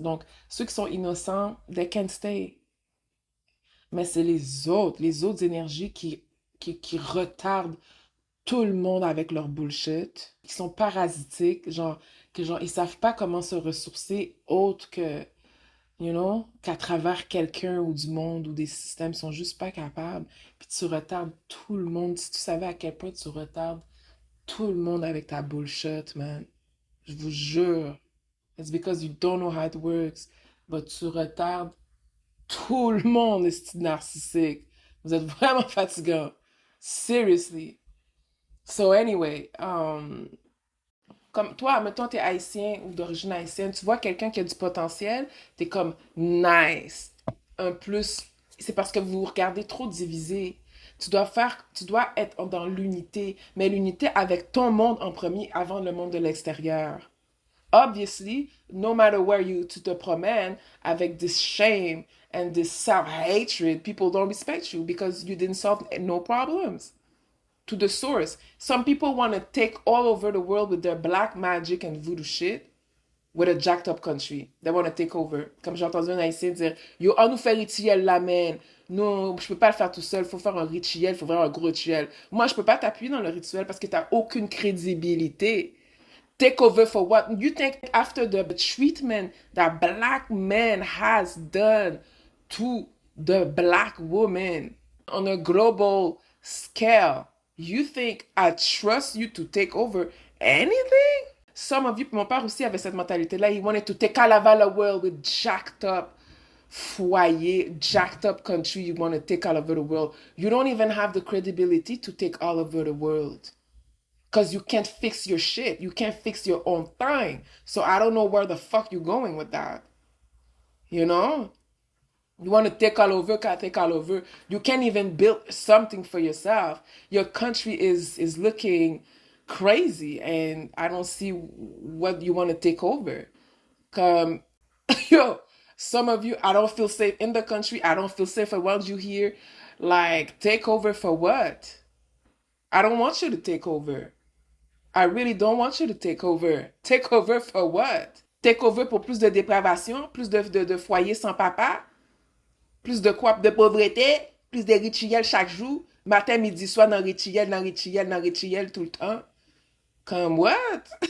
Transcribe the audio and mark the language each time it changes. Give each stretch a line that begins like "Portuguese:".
French: Donc, ceux qui sont innocents,
English: they can stay.
French: Mais c'est les autres énergies qui retardent tout le monde avec leur bullshit, qui sont parasitiques, genre, ils savent pas comment se ressourcer autre que, qu'à travers quelqu'un ou du monde ou des systèmes, ils sont juste pas capables. Puis tu retardes tout le monde. Si tu savais à quel point tu retardes tout le monde avec ta bullshit, man. Je vous jure.
English: It's because you don't know how it works.
French: But tu retardes tout le monde, est narcissique. Vous êtes vraiment fatigant. Seriously. So anyway, comme toi, mettons, t'es haïtien ou d'origine haïtienne, tu vois quelqu'un qui a du potentiel, t'es comme nice. Un plus, c'est parce que vous regardez trop divisé. Tu dois être dans l'unité, mais l'unité avec ton monde en premier avant le monde de l'extérieur.
English: Obviously, no matter where
French: tu te promènes avec
English: this shame and this self-hatred, people don't respect you because you didn't solve no problems. To the source. Some people want to take all over the world with their black magic and voodoo shit with a jacked up country. They want to take over.
French: Comme j'ai entendu un haïtien dire, yo, on nous fait rituel là, man. Non, je peux pas le faire tout seul. Faut faire un rituel, faut faire un gros rituel. Moi, je peux pas t'appuyer dans le rituel parce que t'as aucune crédibilité.
English: Take over for what? You think after the treatment that black man has done to the black woman on a global scale, you think I trust you to take over anything? Some of you,
French: mon père aussi avait cette mentalité-là.
English: He wanted to take all over the world with jacked up foyer, jacked up country. You want to take all over the world. You don't even have the credibility to take all over the world. Because you can't fix your shit. You can't fix your own thing. So I don't know where the fuck you're going with that. You know? You want to take all over, can't take all over. You can't even build something for yourself. Your country is looking crazy, and I don't see what you want to take over. Come, yo, some of you, I don't feel safe in the country. I don't feel safe around you here. Like, take over for what? I don't want you to take over. I really don't want you to take over. Take over for what? Take over
French: pour plus de dépravation, plus de foyers sans papa, plus de quoi? De pauvreté, plus de rituels chaque jour, matin, midi, soir, dans rituel, dans rituel, dans rituel, tout le temps. Comme what?